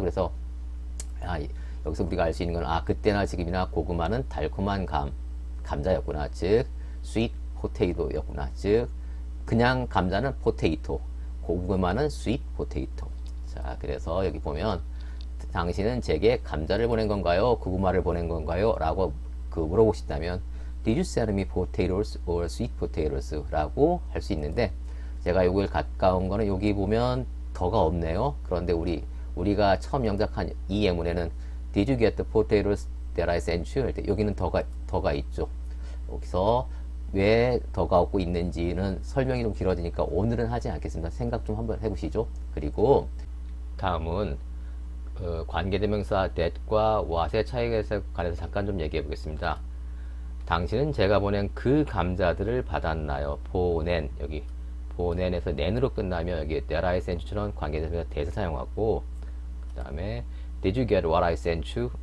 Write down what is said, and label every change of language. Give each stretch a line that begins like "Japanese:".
Korean: 그래서 여기서 우리가 알 수 있는 건 그때나 지금이나 고구마는 달콤한 감자였구나. 즉 sweet potato였구나. 즉 그냥 감자는 포테이토, 고구마는 sweet potato. 자, 그래서 여기 보면 당신은 제게 감자를 보낸 건가요? 고구마를 보낸 건가요? 라고 물어보고 싶다면
English: Did you send me potatoes or sweet potatoes?
Korean: 라고 할 수 있는데 제가 요걸 가까운 거는 여기 보면 더가 없네요. 그런데 우리가 처음 영작한 이 예문에는
English: Did you get the potatoes that I sent you?
Korean: 할 때 여기는 더가 있죠. 여기서 왜 더가 없고 있는지는 설명이 좀 길어지니까 오늘은 하지 않겠습니다. 생각 좀 한번 해보시죠. 그리고 다음은 관계대명사 that과 what의 차이에 관해서 잠깐 좀 얘기해 보겠습니다. 당신은 제가 보낸 그 감자들을 받았나요? 여기 보낸에서 nen으로 끝나면 여기
English: that I sent you
Korean: 처럼 관계대명사 that을 사용하고 그 다음에
English: did you get what I sent you?